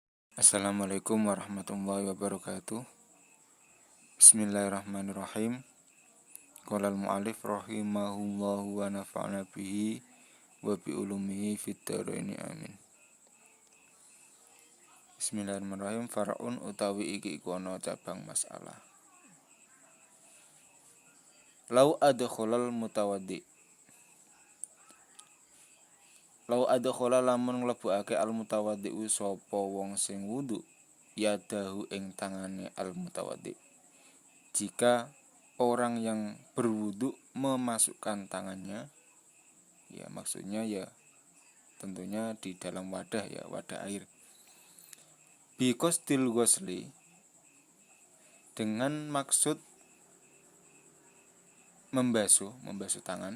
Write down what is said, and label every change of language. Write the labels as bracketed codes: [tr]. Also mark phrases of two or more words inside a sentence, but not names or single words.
[ar] السلام عليكم ورحمة الله وبركاته. بسم الله الرحمن الرحيم. قال المؤلف رحمه الله ونفعنا به وبعلومه في الدارين آمين. [jv] Bismillahirrahmanirrahim. Far'un utawi iki iku ana cabang masalah. [ar] لو أدخل المتوضئ. لو أدخل [jv] lamun nglebokake al-mutawaddi sapa wong sing wudu yadahu ing tangane al-mutawaddi. [id] Jika orang yang berwudu memasukkan tangannya, ya maksudnya ya tentunya di dalam wadah ya, wadah air. [ar] بقصد الغسل, [id] dengan maksud membasuh tangan.